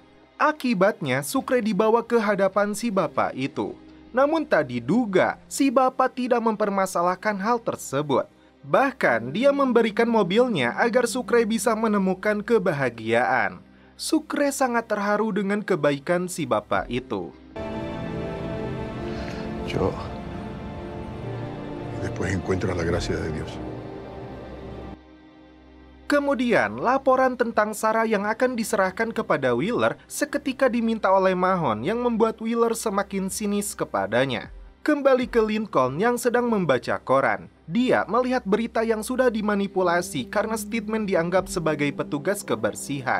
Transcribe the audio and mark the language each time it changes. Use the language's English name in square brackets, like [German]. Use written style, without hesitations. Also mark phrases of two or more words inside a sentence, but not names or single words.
[Indonesian] Akibatnya Sucre dibawa ke hadapan si bapak itu. Namun tak diduga, si bapak tidak mempermasalahkan hal tersebut. Bahkan dia memberikan mobilnya agar Sucre bisa menemukan kebahagiaan. Sucre sangat terharu dengan kebaikan si bapak itu. [Spanish] Después encuentra la gracia de Dios. [Indonesian] Kemudian, laporan tentang Sarah yang akan diserahkan kepada Wheeler seketika diminta oleh Mahon yang membuat Wheeler semakin sinis kepadanya. Kembali ke Lincoln yang sedang membaca koran. Dia melihat berita yang sudah dimanipulasi karena Steadman dianggap sebagai petugas kebersihan.